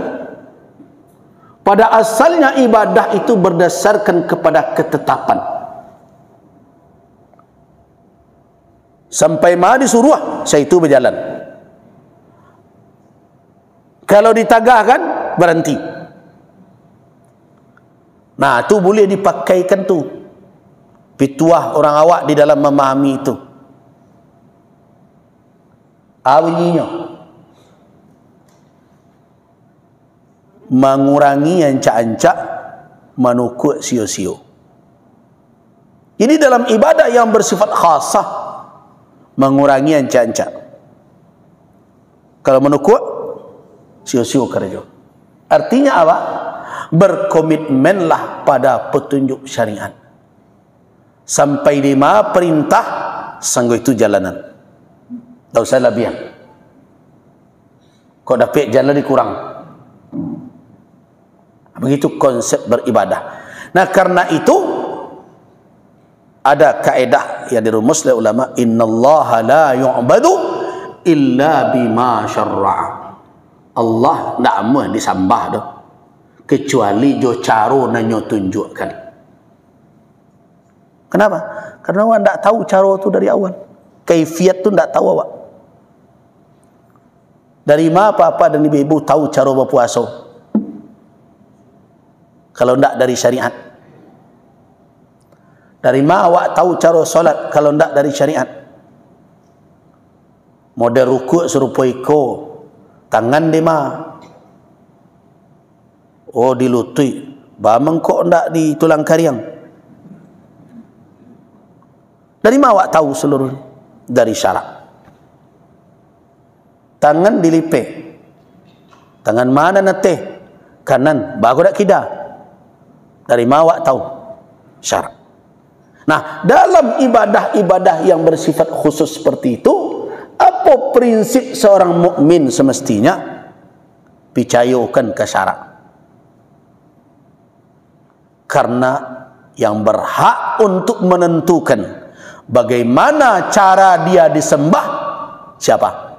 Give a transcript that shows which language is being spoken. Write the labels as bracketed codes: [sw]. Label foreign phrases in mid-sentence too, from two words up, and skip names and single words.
[id] Pada asalnya ibadah itu berdasarkan kepada ketetapan. Sampai mana disuruh, saya itu berjalan. Kalau ditagahkan, berhenti. Nah, itu boleh dipakaikan tu pituah orang awak di dalam memahami itu. Bunyinya mengurangi ancak-ancak, menukuk sio-sio. Ini dalam ibadah yang bersifat khasah, mengurangi ancak-ancak. Kalau menukuk sio-sio kerja. Artinya apa? Berkomitmenlah pada petunjuk syariat. Sampai 5 perintah, sanggup itu jalanan. [min] Tak usah labian. [id] Kau dapat jalan dikurang. Begitu konsep beribadah. Nah, karena itu ada kaedah yang dirumus oleh ulama, [ar] إن الله لا يعبد إلا بما شرع. [min] Allah tak mau disembah dah kecuali jo cara nanyo tunjukkan. [id] Kenapa? [min] Karena awak tak tahu cara tu dari awal. Kaifiat tu tak tahu awak. [id] Dari mana apa-apa dan ibu-ibu tahu cara berpuasa? Kalau tidak dari syariat. Dari mana awak tahu cara solat kalau tidak dari syariat? [min] Model rukuk serupa iko, tangan di mana? [id] Oh, di lutut. [min] Bamang kok tidak di tulang kariang? Dari mana awak tahu seluruh? [id] Dari syarak. Tangan dilipet. [min] Tangan mana nateh? Kanan. Bagus tak kida? [id] Dari mana awak tahu? Syarak. Nah, dalam ibadah-ibadah yang bersifat khusus seperti itu, apa prinsip seorang mukmin semestinya? [min] Picayokan ke syarak. [id] Karena yang berhak untuk menentukan bagaimana cara dia disembah, siapa?